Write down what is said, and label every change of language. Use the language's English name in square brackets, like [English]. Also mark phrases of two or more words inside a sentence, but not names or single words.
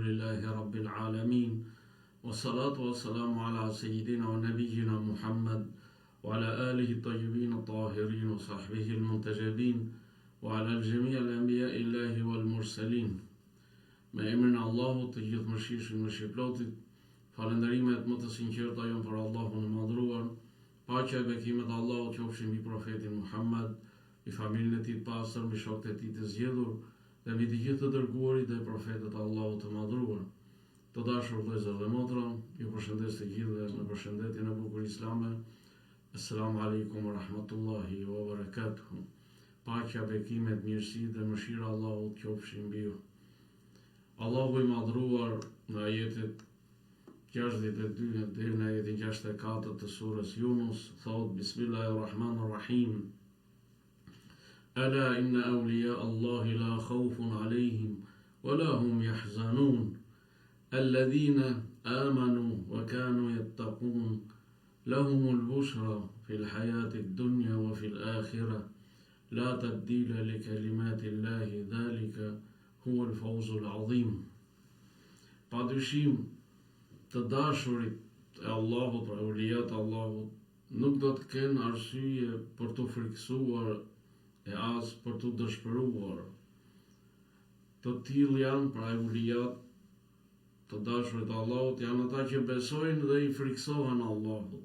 [Arabic] الحمد لله رب العالمين والصلاة والسلام على سيدنا ونبينا محمد وعلى آله الطيبين الطاهرين وصحبه المنتجبين وعلى جميع الأنبياء الإلهيين والمرسلين. [Albanian] Me emrin e Allahut të gjithë mëshirshëm më shplotit, falënderimet më të sinqerta janë për Allahun e madhruar, paqja e bekimet e Allahut qofshin mbi profetin Muhammad, mbi familjen e tij të pastër, mbi shokët e tij të zgjedhur dhe mbi të gjithë të dërguarit dhe profetët e Allahut të madhruar. Të dashur vëllezër dhe motra, ju përshëndes të gjithë me përshëndetjen e bukur islame. [Arabic] السلام عليكم ورحمة الله وبركاته. [Albanian] Paqja, bekimet, mirësitë dhe mëshira e Allahut qofshin mbi ju. Allahu i madhruar në ajetet 62 deri në ajetin 64 të surës Yunus thot: [Arabic] بسم الله الرحمن الرحيم. ألا إن أولياء الله لا خوف عليهم ولا هم يحزنون. الذين آمنوا وكانوا يتقون لهم البشرى في الحياة الدنيا وفي الآخرة لا تبديل لكلمات الله ذلك هو الفوز العظيم. [Albanian] Padyshim të dashurit e Allahut, pra ulijat e Allahut, nuk do të kenë arsye për të frikësuar e as për të dëshpëruar. Të tillë janë, pra ulijat të dashurit e Allahut janë ata që besojnë dhe i friksohen Allahut.